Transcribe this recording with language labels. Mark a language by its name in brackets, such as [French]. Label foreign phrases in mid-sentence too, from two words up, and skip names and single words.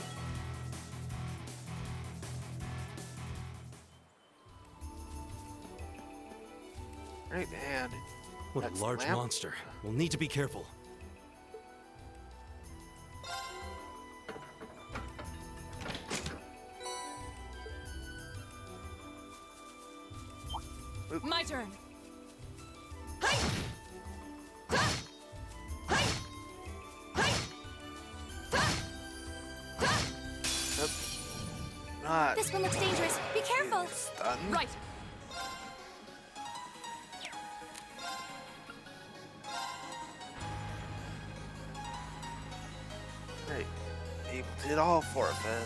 [English] Right, and What that's a large lamp. monster. We'll need to be careful. My turn! Hi! Ta! Hi! Hi! Ta! Ta! Nope. Not This one looks dangerous. Be careful. stun. Right! Right. Able to hit all four of them.